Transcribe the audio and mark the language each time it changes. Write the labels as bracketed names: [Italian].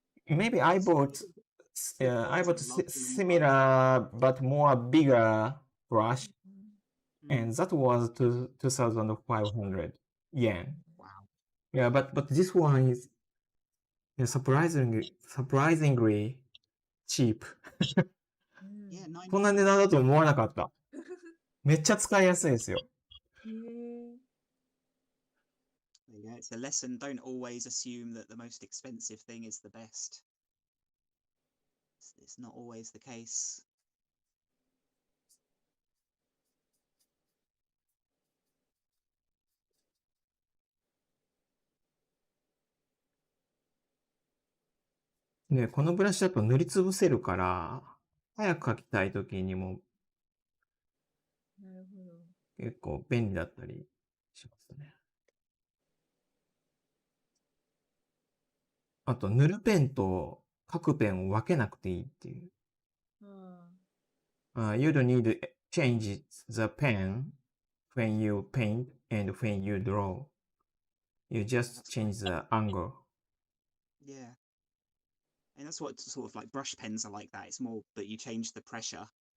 [English] Maybe I bought similar but more bigger brush, and that was 2,500 yen. Wow. Yeah, but this one is surprisingly cheap. Yeah, 9 [Japanese] こんな値段だと思わなかった。めっちゃ使いやすいですよ。 [English] Yeah, it's a lesson. Don't always assume that the most expensive thing is the best. It's not always the case. [Japanese] で、このブラシだと塗りつぶせるから、早く描きたいときにも結構便利だったりしますね。あと、塗るペンと書くペンを分けなくていいっていう。 [English] You don't need to change the pen when you paint and when you draw. You just change the angle. Yeah. And that's what sort of like brush pens are like that. It's more that you change the pressure.